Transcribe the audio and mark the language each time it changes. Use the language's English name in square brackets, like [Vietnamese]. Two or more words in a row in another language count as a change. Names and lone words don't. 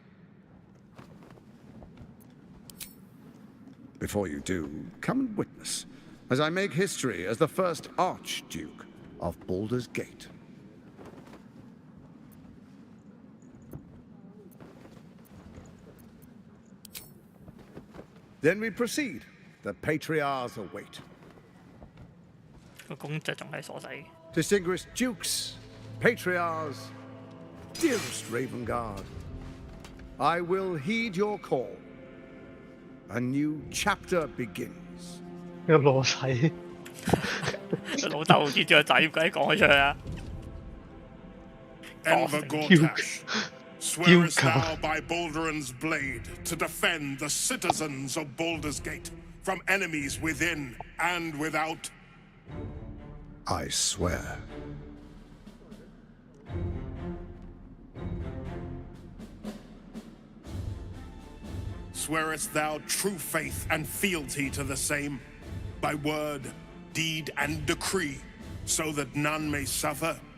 [English] Before you do, come and witness, as I make history as the first Archduke of Baldur's Gate. Then we proceed. The patriarchs await. [Cantonese] 個公爵仲係傻仔。 [English] Distinguished dukes, patriarchs, dearest Raven Guard, I will heed your call. A new chapter begins. [Cantonese] 個老細，老豆見住個仔唔鬼講佢出去啊 [English] ！Enver Gortash, swearest thou by Balduran's blade to defend the citizens of Baldur's Gate from enemies within and without? I swear. Swearest thou true faith and fealty to the same, by word, deed, and decree, so that none may suffer?